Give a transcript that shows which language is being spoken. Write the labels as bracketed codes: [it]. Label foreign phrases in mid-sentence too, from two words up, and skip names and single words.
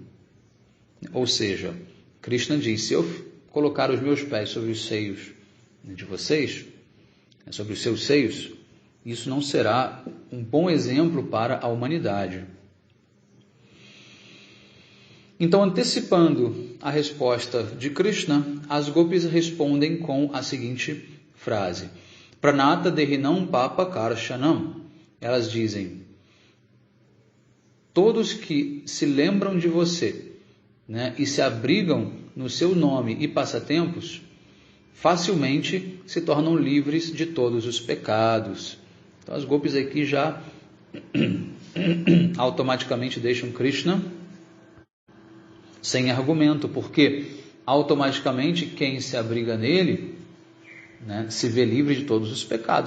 [pt] Ou seja, Krishna diz: se eu colocar os meus pés sobre os seios de vocês, sobre os seus seios, isso não será um bom exemplo para a humanidade. Então, antecipando a resposta de Krishna, as gopis respondem com a seguinte frase: [sa] प्रणत देहिनां पाप कर्षणम्. [pt] Elas dizem: todos que se lembram de você, né, e se abrigam no seu nome e passatempos, facilmente se tornam livres de todos os pecados. Então as gopis aqui já automaticamente deixam Krishna sem argumento, porque automaticamente quem se abriga nele, né, se vê livre de todos os pecados.